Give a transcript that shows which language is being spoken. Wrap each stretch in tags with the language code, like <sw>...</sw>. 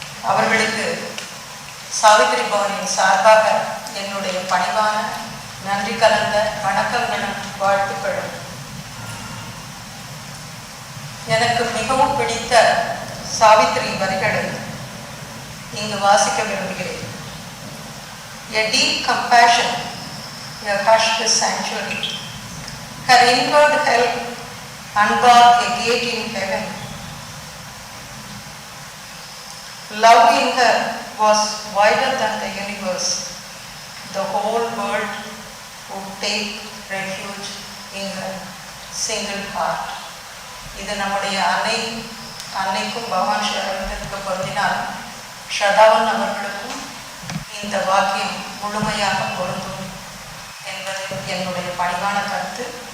<ta>அவர்களுக்கு சாவித்ரி பவனின் சார்பாக என்னுடைய பணிவான நன்றி கலந்த வணக்கங்களும் வாழ்த்துக்களும். எனக்கு மிகவும் பிடித்த சாவித்ரி வரிகளை இங்கு வாசிக்க விரும்புகிறேன்.</ta> <en>A deep compassion, a hushed sanctuary. Her inward help unbarred a gate in heaven. Love in her was wider than the universe. The whole world would take refuge in her single heart.</en> <ta>இது நம்முடைய அன்னைக்கும் பகவான் ஸ்ரீ அரவிந்தருக்கு பொருந்தினால் ஷ்ரதாவன் அவர்களுக்கும் இந்த வாக்கியம் முழுமையாக பொருந்தும் என்பது என்னுடைய பணிவான கருத்து.</ta>